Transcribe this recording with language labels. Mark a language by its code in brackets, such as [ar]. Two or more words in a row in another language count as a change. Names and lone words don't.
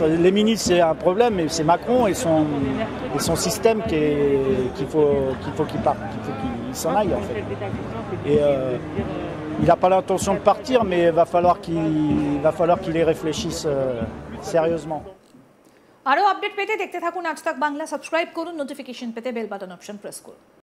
[fr] Les ministres c'est un problème, mais c'est Macron et son système qu'il faut qu'il parte, qu'il s'en aille en fait. Et il n'a pas l'intention de partir, mais il va falloir qu'il y réfléchisse sérieusement. [bn] আরো আপডেট পেতে দেখতে থাকুন আজ তাক বাংলা, সাবস্ক্রাইব করুন, নোটিফিকেশন পেতে [en] bell button option press [bn] করুন।